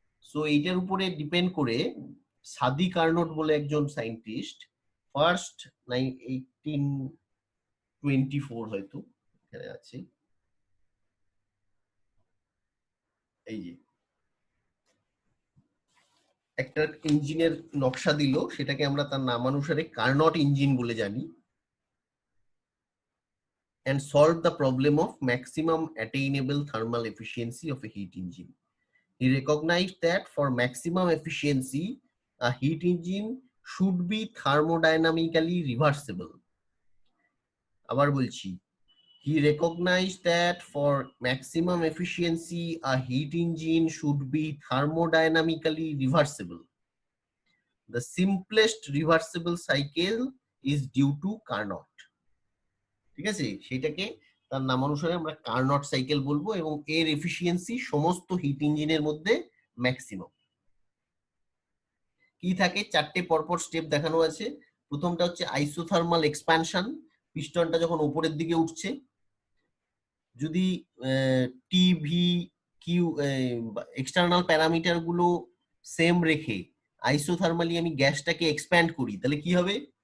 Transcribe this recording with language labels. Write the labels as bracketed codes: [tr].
[bn] So এইটার উপরে depend করে সাদি কার্নোট বলে একজন সায়েন্টিস্ট ফার্স্ট 1824 হয়তো এখানে আছে, এই যে একটা ইঞ্জিনের নকশা দিল, সেটাকে আমরা তার নামানুসারে কার্নট ইঞ্জিন বলে জানি, [en] and solve the problem of maximum attainable thermal efficiency of a heat engine. He recognized that for maximum efficiency, a heat engine should be thermodynamically reversible. [bn] আবার বলছি, [en] he recognized that for maximum efficiency, a heat engine should be thermodynamically reversible. The simplest reversible cycle is due to Carnot. [bn] ঠিক আছে, সেটাকে তার নামানুসারে আমরা Carnot cycle বলবো, এবং এর এফিসিয়েন্সি সমস্ত হিট ইঞ্জিনের মধ্যে ম্যাক্সিমাম। কি থাকে, চারটে পরপর স্টেপ দেখানো আছে। প্রথমটা হচ্ছে আইসোথার্মাল এক্সপ্যানশন, পিস্টনটা যখন উপরের দিকে উঠছে, যদি T V Q external parameter গুলো সেম রেখে আইসোথার্মালি আমি গ্যাসটাকে এক্সপ্যান্ড করি, তাহলে কি হবে?